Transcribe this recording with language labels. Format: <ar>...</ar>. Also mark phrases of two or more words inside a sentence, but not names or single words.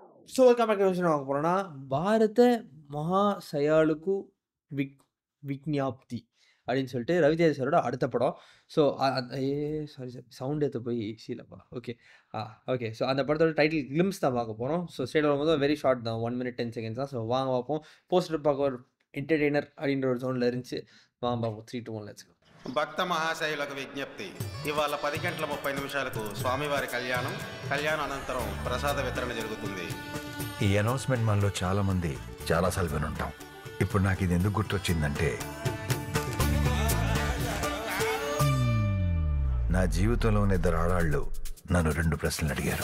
<en>so welcome back</en> <ta>டு வாங்க போறோம்னா, பாரத மகாசயாலுக்கு விக் விக்ஞாப்தி அப்படின்னு சொல்லிட்டு ரவிதேஜா சாரோட அடுத்த படம்.</ta> <en>so sorry sorry</en> <ta>சவுண்ட் ஏத்த போய் ஏசிலப்பா.</ta> <en>okay. okay.</en> <ta>ஸோ அந்த படத்தோட</ta> <en>title glimpse</en> <ta>தான் பார்க்க போறோம்.</ta> <en>so straight</en> <ta>வரும்போது</ta> <en>very short</en> <ta>தான்.</ta> <en>1 minute 10 seconds</en> <ta>தான். ஸோ வாங்க பார்ப்போம். போஸ்டர் பார்க்க ஒரு என்டர்டெய்னர் அப்படின்ற ஒரு ஜோன்ல இருந்துச்சு. வாங்க பார்ப்போம். 3, 2, 1</ta> <en>let's go.</en> <te>భక్త మహాశయులకు విజ్ఞప్తి. ఇవాళ 10:30 స్వామివారి కళ్యాణం. కళ్యాణ అనంతరం ప్రసాద వితరణ జరుగుతుంది. ఈ అనౌన్స్మెంట్ మనలో చాలా మంది చాలాసార్లు వినుంటాం. ఇప్పుడు నాకు ఇది ఎందుకు గుర్తొచ్చిందంటే, నా జీవితంలోని ఇద్దరు ఆడాళ్ళు నన్ను 2 ప్రశ్నలు అడిగారు.</te>